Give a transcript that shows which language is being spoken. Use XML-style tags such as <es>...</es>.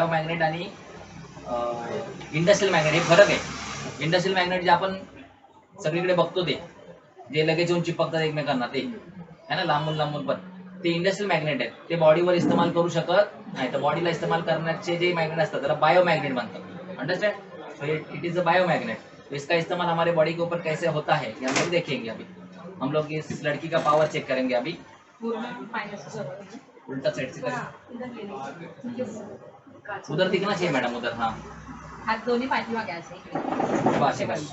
<mr>बायोमॅग्नेट आणि industrial magnet हे फरक आहे. इंडस्ट्रियल मॅग्नेट जे आपण सगळीकडे बघतो ते जे लगेच येऊन चिपकतात एकमेकांना, ते है ना, लांबून लांबून, पण ते इंडस्ट्रियल मॅग्नेट आहेत. ते बॉडीवर इस्तेमाल करू शकत नाही, तर बॉडीला इस्तेमाल करण्याचे जे मॅग्नेट असतात त्याला बायोमैग्नेट बनता।</mr> <en>Understand? तो it is a biomagnet.</en> <hi>तो इसका इस्तेमाल हमारे बॉडी के ऊपर कैसे होता है ये हम लोग देखेंगे। अभी हम लोग इस लड़की का पावर चेक करेंगे। अभी उल्टा साइड से करें, उधर दिखना चाहिए मैडम, उधर। हाँ,</hi> <mr>हात दोन्ही पाठीमागे असे।</mr>